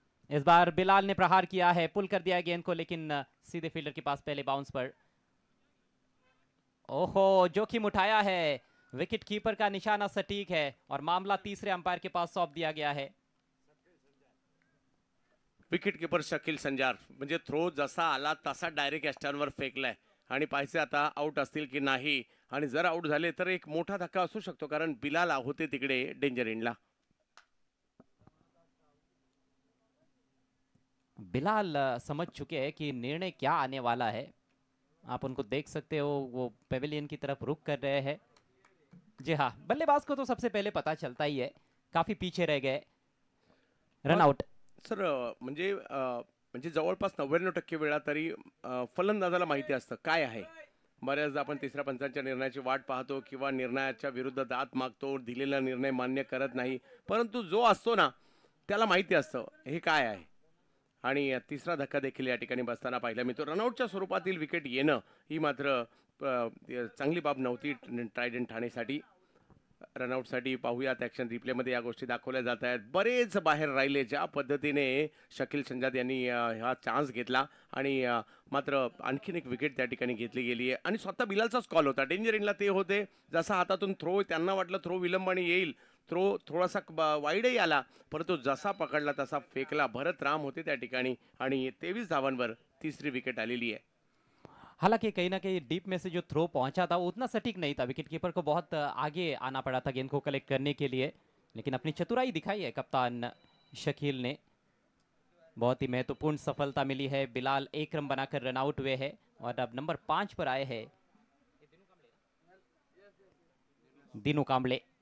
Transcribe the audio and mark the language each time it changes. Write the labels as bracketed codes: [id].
[hi] इस बार बिलाल ने प्रहार किया है, पुल कर दिया गेंद को, लेकिन सीधे फील्डर के पास पहले बाउंस पर। ओहो, जोखिम उठाया है, विकेट कीपर का निशाना सटीक है और मामला तीसरे अंपायर के पास सौंप दिया गया है। [mr] विकेट कीपर शकील संजार म्हणजे थ्रो जसा आला तसा डायरेक्ट एस्टर्नवर फेकलाय आणि पाहिजे आता आउट असतील की नाही, आणि जर आउट झाले तर एक मोठा धक्का असू शकतो, कारण बिलाल होते तिकडे डेंजर एंडला। [hi] बिलाल समझ चुके हैं कि निर्णय क्या आने वाला है। आप उनको देख सकते हो, वो पेविलियन की तरफ रुख कर रहे हैं। जी हाँ, बल्लेबाज को तो सबसे पहले पता चलता ही है, काफी पीछे रह गए। Run out. [mr] सर म्हणजे जवळपास 99% वेळा तरी फलंदाजाला माहिती असतं काय आहे। बऱ्याचदा आपण तिसऱ्या पंचांच्या निर्णयाची वाट पाहतो किंवा निर्णयाच्या विरुद्ध दाद मागतो, दिलेला निर्णय मान्य करत नाही, परंतु जो असतो ना त्याला माहिती असतं हे काय आहे। आणि तिसरा धक्का देखील या ठिकाणी बसताना पाहिला मी, तो रनआउटच्या स्वरूपातील विकेट येणं ही मात्र चांगली बाब नव्हती ट्रायडंट ठाणेसाठी। रनआउटसाठी पाहूयात ॲक्शन रिप्लेमध्ये या गोष्टी दाखवल्या जात आहेत। बरेच बाहेर राहिले, ज्या पद्धतीने शकील संजाद यांनी हा चान्स घेतला आणि मात्र आणखीन एक विकेट त्या ठिकाणी घेतली गेली आहे आणि स्वतः बिलालचाच कॉल होता। डेंजर एंडला ते होते, जसा हातातून थ्रो, त्यांना वाटलं थ्रो विलंबाने येईल, थ्रो थोडासा वाईडही आला, परंतु जसा पकडला तसा फेकला। भरत राम होते त्या ठिकाणी आणि 23 धावांवर तिसरी विकेट आलेली आहे। [hi] हालांकि कहीं ना कहीं डीप में से जो थ्रो पहुंचा था वो उतना सटीक नहीं था, विकेट कीपर को बहुत आगे आना पड़ा था गेंद को कलेक्ट करने के लिए, लेकिन अपनी चतुराई दिखाई है कप्तान शकील ने। बहुत ही महत्वपूर्ण सफलता मिली है। बिलाल एक रन बनाकर रन आउट हुए हैं और अब नंबर 5 पर आए हैं दीनू कांबले।